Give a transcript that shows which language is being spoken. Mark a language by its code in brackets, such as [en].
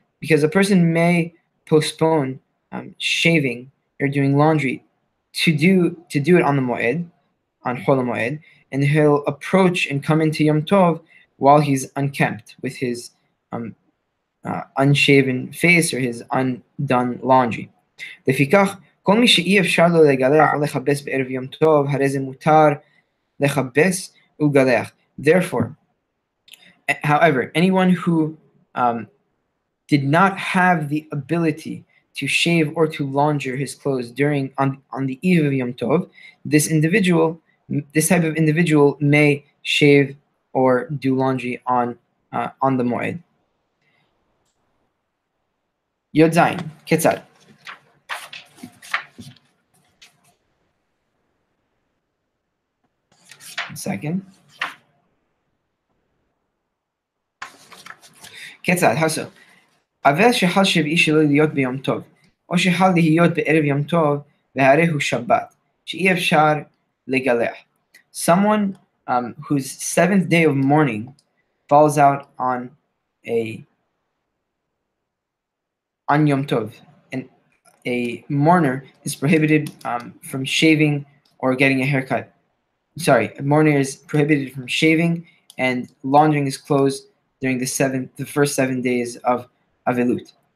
[en] Because a person may postpone shaving or doing laundry to do it on the Moed, on Chol Moed, and he'll approach and come into Yom Tov while he's unkempt, with his unshaven face or his undone laundry. [he] לפיכך, כל מי שאי אפשר לו לגלח או לכבס בערב יום טוב, הרי זה מותר לכבס ולגלח. [en] Therefore, however, anyone who did not have the ability to shave or to launder his clothes on the eve of Yom Tov, this type of individual may shave or do laundry on the Moed. [he] Yod Zayin, Ketzad. [en] Second. Ketzad, how so? [he] אבל שחל שביעי שלו להיות ביום טוב, או שחל להיות בערב יום טוב, והרי הוא שבת, שאי אפשר לגלח. [en] Someone whose seventh day of mourning falls out on Yom Tov, and a mourner is prohibited from shaving or getting a haircut. Sorry, a mourner is prohibited from shaving and laundering his clothes during the first 7 days of Avelut.